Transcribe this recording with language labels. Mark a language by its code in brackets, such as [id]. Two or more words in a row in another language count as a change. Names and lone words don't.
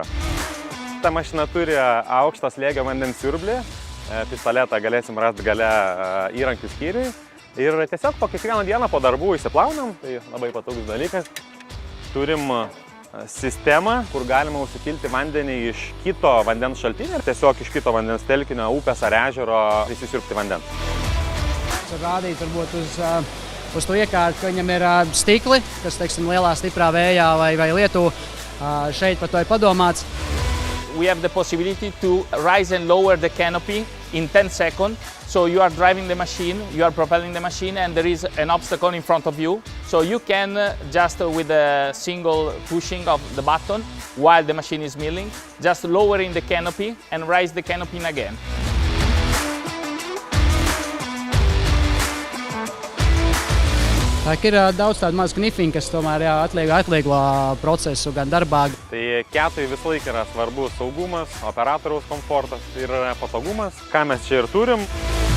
[lt] Ta mašina turi aukšto slėgio vandens siurblį, pistoletą galėsim rasti gale įrankių skyriui ir tiesiog po kiekvieną dieną po darbų įsiplaunam, tai labai patogus dalykas. Turim sistemą, kur galima užsipilti vandenį iš kito vandens šaltinio ir tiesiog iš kito vandens telkinio, upės ar ežero įsisiurbti vandens. [lv] Rādīt varbūt uz to iekārtu, ka viņam ir stikli, kas, teiksim, lielā stiprā vējā vai lietu. Šeit par to ir padomāts. [en] We have the possibility to rise and lower the canopy in 10 seconds. So you are driving the machine, you are propelling the machine, and there is an obstacle in front of you. So you can just with a single pushing of the button while the machine is milling, just lowering the canopy and raise the canopy again. [lv] Tā ir daudz tādu mazu knifiņu, kas tomēr atvieglo procesu gan darbā. [lt] Tai Kiatui visą laiką yra svarbu saugumas, operatoriaus komfortas ir patogumas, ką mes čia ir turim.